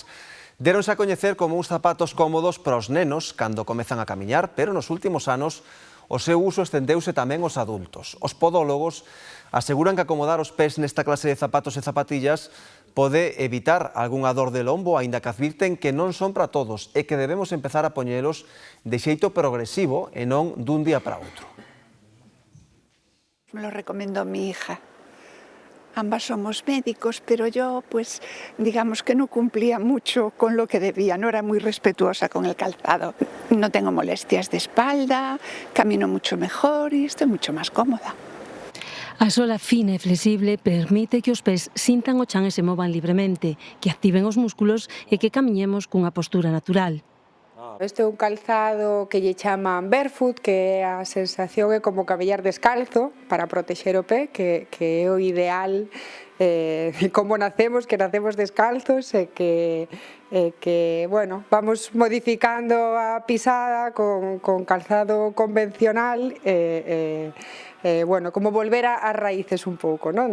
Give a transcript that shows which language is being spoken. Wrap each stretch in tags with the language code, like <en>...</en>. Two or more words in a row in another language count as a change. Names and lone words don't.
<gl>Deronse a coñecer como uns zapatos cómodos para os nenos cando comezan a camiñar, pero nos últimos anos o seu uso estendeuse tamén aos adultos. Os podólogos aseguran que acomodar os pés nesta clase de zapatos e zapatillas pode evitar algunha dor de lombo, aínda que advirten que non son para todos e que debemos empezar a poñelos de xeito progresivo e non dun día para outro.</gl> <es>Me lo recomendó mi hija. Ambas somos médicos, pero yo, pues, digamos que no cumplía mucho con lo que debía, no era muy respetuosa con el calzado. No tengo molestias de espalda, camino mucho mejor y estoy mucho más cómoda.</es> <gl>A sola fina e flexible permite que os pés sintan o chan e se movan libremente, que activen os músculos e que camiñemos cunha postura natural. Este é un calzado que lle chaman barefoot, que a sensación é como camiñar descalzo para protexer o pé, que é o ideal como nacemos, que nacemos descalzos e que bueno, vamos modificando a pisada con calzado convencional bueno, como volver a raíces un pouco, non?</gl>